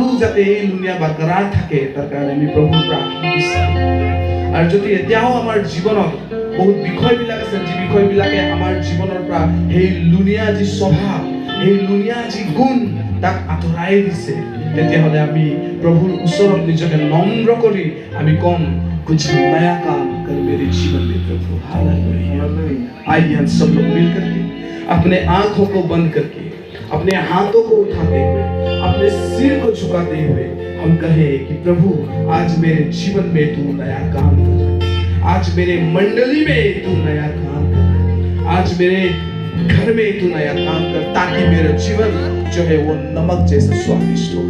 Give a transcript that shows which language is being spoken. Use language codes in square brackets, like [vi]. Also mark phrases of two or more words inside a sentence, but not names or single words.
[as] যাতে এই লুনিয়া বৰকৰাৰ থাকে তাৰ কাৰণে আমি প্ৰভুৰ প্ৰাৰ্থনা বিচাৰো আৰু যদি এতিয়াও আমাৰ জীৱনত বহুত বিষয়বিলাক আছে যি বিষয়বিলাকে আমাৰ জীৱনৰ পৰা সেই লুনিয়া যি স্বভাৱ এই লুনিয়া যি গুণ তাক আঁতৰাই দিছে তেতিয়াহ'লে আমি প্ৰভুৰ ওচৰত নিজকে নম্ৰ কৰি আমি কম [hi] कुछ नया काम कर मेरे जीवन में प्रभु हालेलुया। आइए हम सब लोग मिलकर के अपने आंखों को बंद करके अपने हाथों को उठाते हुए अपने सिर को झुकाते हुए हम कहें कि प्रभु आज मेरे जीवन में तू नया काम कर, आज मेरे मंडली में तू नया काम कर, आज मेरे घर में तू नया काम कर ताकि मेरा जीवन जो है वो नमक जैसा स्वादिष्ट हो।